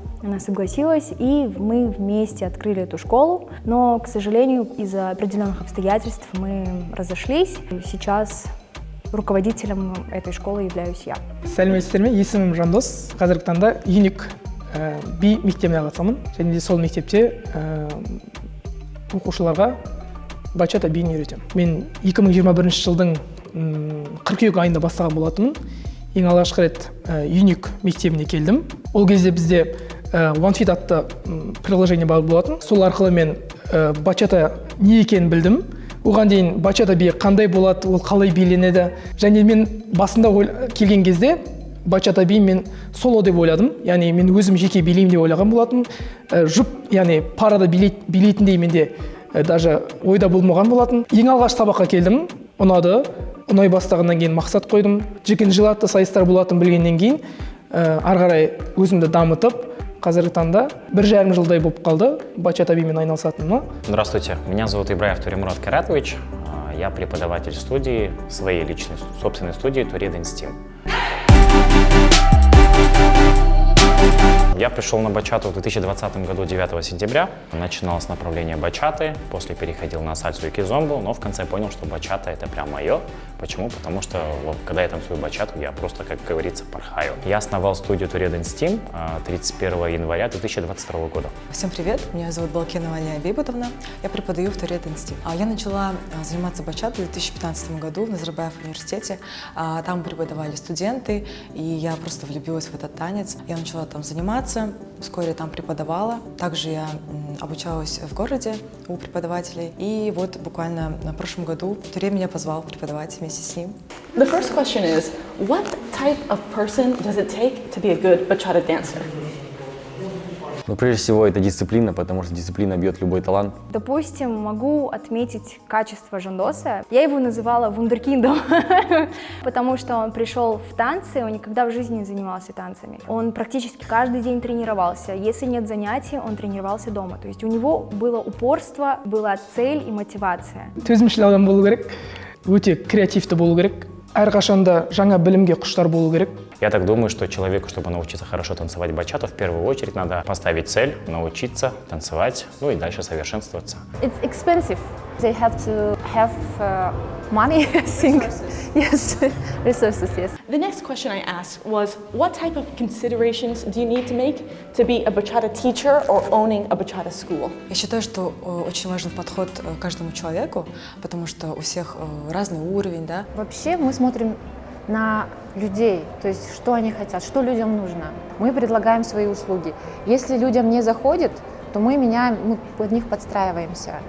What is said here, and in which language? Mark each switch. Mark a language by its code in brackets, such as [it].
[ru] Она согласилась, и мы вместе открыли эту школу, но, к сожалению, из-за определенных обстоятельств мы разошлись. Сейчас руководителем этой школы являюсь я. [kk] Сәлеметсіздер ме? Есімім Жандос. Қазіргі таңда Unique би мектебіне қатысамын. Және де сол мектепте оқушыларға бачата биін үйретемін. Мен 2021 жылдың қыркүйек айында бастаған болатынмын. Ең алғашқы рет Unique мектебіне келдім. Ол кезде бізде OneFit атты приложение бар болатын. Сол арқылы мен бачата не екенін білдім. Оған дейін бачата би қандай болады, ол қалай биленеді. Және мен басында келген кезде бачата би мен соло деп ойладым. Яғни мен өзім жеке билеймін деп ойлаған болатым. Жұп, яғни парада билейтіндей менде даже ойда болмаған болатын. Ең алғаш сабаққа келдім, ұнады. Ұнай бастағаннан кейін мақсат қойдым. Жекен жылатты сайыстар болатын білгеннен кейін ары қарай өзімді дамытып, қазіргі таңда 1,5 жылдай болып қалды бачата бимен айналысатыныма. [ru] Здравствуйте, меня зовут Ибраев Туремурат Каратович. Я преподаватель студии, своей личной, собственной студии Туре Dance Team. Я пришел на бачату в 2020 году 9 сентября. Начинал с направления бачаты, после переходил на сальсу и кизомбу, но в конце понял, что бачата это прям мое. Почему? Потому что когда я танцую бачату, я просто, как говорится, порхаю. Я основал студию Туре Dance Team 31 января 2022 года. Всем привет, меня зовут Балкинова Алия Бейбутовна, я преподаю в Туре Dance Team. Я начала заниматься бачатой в 2015 году в Назарбаев университете. Там преподавали студенты, и я просто влюбилась в этот танец. Я начала там заниматься, вскоре там преподавала. Также я обучалась в городе у преподавателей. И вот буквально на прошлом году Туре меня позвал преподавать вместе с ним. [en] The first question is, what type of person does it take to be a good bachata dancer? [ru] Но прежде всего это дисциплина, потому что дисциплина бьет любой талант. Допустим, могу отметить качество Жандоса. Я его называла вундеркиндом, потому что он пришел в танцы, он никогда в жизни не занимался танцами. Он практически каждый день тренировался. Если нет занятий, он тренировался дома. То есть у него было упорство, была цель и мотивация. [kk] Төзімшіл адам болу керек, өте креативті болу керек, әрқашанда жаңа білімге құштар болу керек. [ru] Я так думаю, что человеку, чтобы научиться хорошо танцевать бачату, в первую очередь надо поставить цель, научиться танцевать, ну и дальше совершенствоваться. [en] It's expensive. They have to have money, I think. Yes, resources, yes. The next question I asked was, what type of considerations do you need to make to be a bachata teacher or owning a bachata school? [ru] Я считаю, что очень важен подход к каждому человеку, потому что у всех разный уровень, да. Вообще мы смотрим на людей, то есть что они хотят, что людям нужно. Мы предлагаем свои услуги. Если людям не заходит, то мы меняем, мы под них подстраиваемся.